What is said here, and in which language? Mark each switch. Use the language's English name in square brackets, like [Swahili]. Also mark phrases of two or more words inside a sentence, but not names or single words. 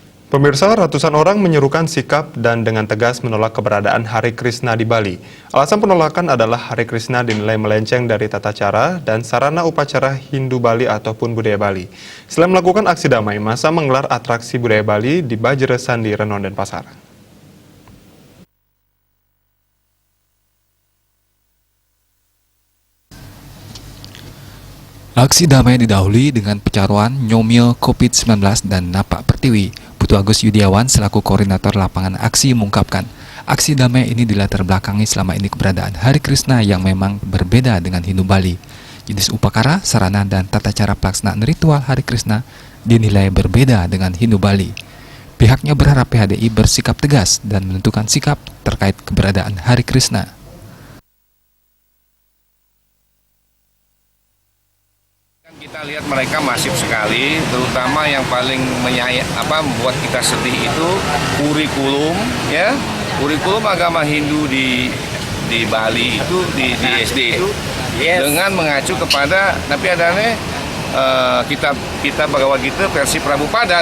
[Indonesian] Pemirsa, ratusan orang menyerukan sikap dan dengan tegas menolak keberadaan Hari Krishna di Bali. Alasan penolakan adalah Hari Krishna dinilai melenceng dari tata cara dan sarana upacara Hindu Bali ataupun budaya Bali. Selain melakukan aksi damai, massa menggelar atraksi budaya Bali di Bajeresan di Renon dan Pasar. Aksi damai didahului dengan pecaruan, nyomil, COVID-19, dan napak pertiwi. Putu Agus Yudiawan selaku koordinator lapangan aksi mengungkapkan, aksi damai ini dilatar belakangi selama ini keberadaan Hari Krishna yang memang berbeda dengan Hindu Bali. Jenis upakara, sarana, dan tata cara pelaksanaan ritual Hari Krishna dinilai berbeda dengan Hindu Bali. Pihaknya berharap PHDI bersikap tegas dan menentukan sikap terkait keberadaan Hari Krishna. Kita lihat mereka masif sekali, terutama yang paling membuat kita sedih itu kurikulum, ya, kurikulum agama Hindu di Bali itu di SD dengan mengacu kepada, tapi adanya kita Bhagavad Gita versi Prabhupada.